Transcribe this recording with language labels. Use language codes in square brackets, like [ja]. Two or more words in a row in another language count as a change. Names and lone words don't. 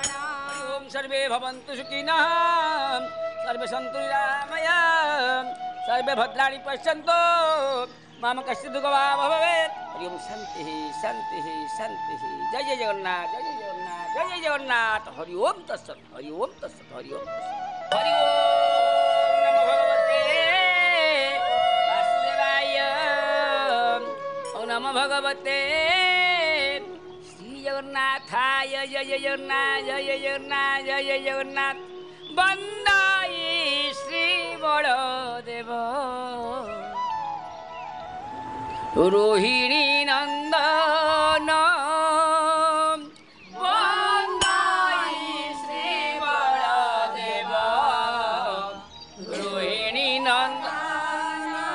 [sa] ଓಂ ସର୍ବେ ଭବନ୍ତୁ ସୁଖିନଃ, ସର୍ବେ ସନ୍ତୁ ନିରାମୟା, सर्वे भद्राणि पश्यन्तु माम कश्चित् दुःखं वा भवेत्। हरि ओम शांति शांति शांति। जय जय जगन्नाथ जय जय जगन्नाथ जय जय जगन्नाथ। हरि ओम तत्सत् हरि ओम तत्सत् हरि ओम तत्सत्। हरि ओम नमो भगवते वासुदेवाय। ओम नमो भगवते श्री जगन्नाथाय। जय जय जगन्नाथ जय जय जगन्नाथ जय जय जगन्नाथ। वंदे श्री बलदेव रोहिणी नंदन। वंदे श्री बलदेव रोहिणी नंदन।